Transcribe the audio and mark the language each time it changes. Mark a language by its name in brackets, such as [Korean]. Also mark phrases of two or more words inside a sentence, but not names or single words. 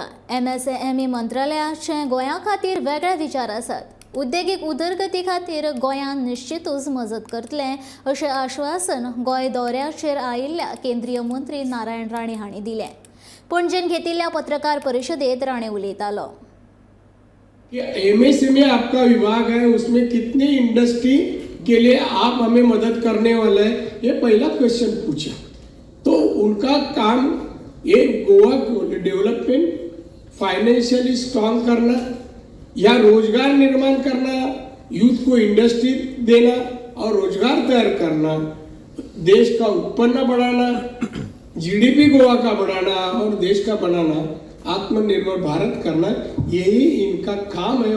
[Konkani] MSME मंत्रालयाचे गोंया खातीर वेगळे विचार आसात. उद्देगीक उदरगती खातीर गोंयान निश्चितूच मजत करतले अशें आश्वासन गोंय दौऱ्याचेर आयिल्ल्या केंद्रीय मंत्री नारायण राणे हांणी दिलें. पणजेन घेतिल्ल्या पत्रकार परिशदेंत राणे उलयतालो. [Hindi] MSME आपका विभाग है, उसमें कितनी इंडस्ट्री के लिए आप हमें मदद करने वाले हैं, ये पहला क्वेश्चन पूछा. तो उनका काम ये गोवा [English] development, financially strong [Hindi] करना या रोजगार निर्माण करना, यूथ को इंडस्ट्री देना और रोजगार तैयार करना, देश का उत्पन्न बढ़ाना, GDP गोवा का बढ़ाना और देश का बनाना, आत्मनिर्भर भारत करना, यही इनका काम है.